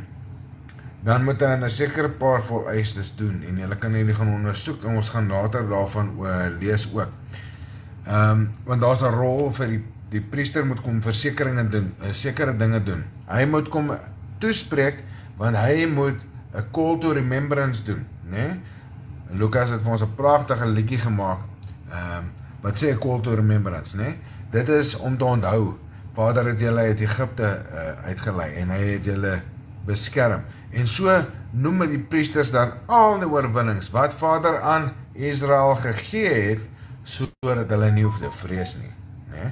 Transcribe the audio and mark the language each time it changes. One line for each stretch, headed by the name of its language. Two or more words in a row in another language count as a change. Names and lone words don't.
Afrikaans: Dan moet hy 'n sekere paar vereistes doen en julle kan hierdie gaan ondersoek en ons gaan later daarvan lees ook. Want daar's 'n rol vir die priester moet kom versekeringe doen, sekere dinge doen. Hy moet kom toespreek want hy moet 'n
English: call to remembrance
Afrikaans: doen, né? Lukas het vir ons 'n pragtige liedjie gemaak. Wat sê 'n
English: call to remembrance,
Afrikaans: né? Dit is om te onthou. Vader het julle uit Egipte uitgelei en hy het julle beskerm. En so noem die priesters dan al die oorwinnings wat Vader aan Israel gegee het, sodat hulle nie hoef te vrees nie, né?